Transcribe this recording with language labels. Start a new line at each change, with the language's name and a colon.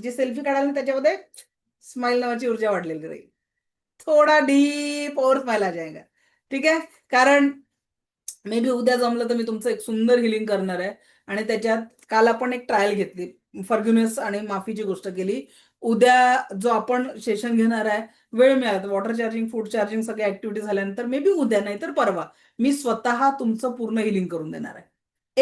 Marathi: जी selfie काढाल ना त्याच्यामध्ये smile नावाची ऊर्जा वाढलेली राहील.
Hindi: थोडा डीप और स्माइल आ जाएगा.
Marathi: ठीक आहे? कारण मे बी उद्या जमलं तर मी तुमचं एक सुंदर हिलिंग करणार आहे. आणि त्याच्यात काल आपण एक ट्रायल घेतली, फॉरगिव्हनेस आणि माफीची गोष्ट केली. उद्या जो आपण सेशन घेणार आहे, वेळ मिळाला तर वॉटर चार्जिंग, फूड चार्जिंग सगळ्या ऍक्टिव्हिटी झाल्यानंतर मे बी उद्या नाही तर परवा मी स्वतः तुमचं पूर्ण हिलिंग करून देणार आहे.